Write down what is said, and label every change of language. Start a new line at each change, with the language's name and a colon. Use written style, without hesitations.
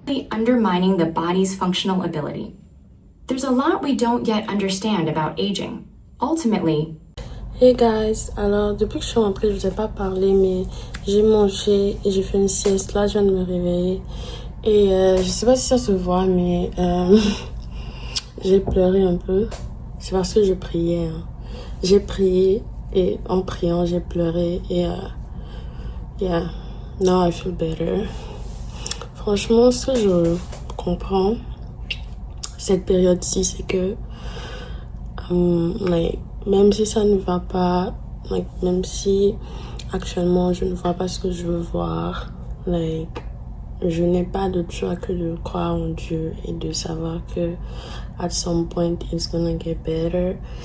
English: Undermining the body's functional ability. There's a lot we don't yet understand about aging. Ultimately,
French: Hey guys, alors depuis que je suis rentrée, je vous ai pas parlé, mais j'ai mangé et j'ai fait une sieste. Là, je viens de me réveiller. Et je sais pas si ça se voit, mais j'ai pleuré un peu. C'est parce que je priais. Hein. J'ai prié et en priant, j'ai pleuré.
English: Et yeah, now I feel better.
French: Franchement, ce que je comprends cette période-ci, c'est que même si ça ne va pas, même si actuellement je ne vois pas ce que je veux voir, je n'ai pas d'autre choix que de croire en Dieu et de savoir que
English: at some point it's gonna get better.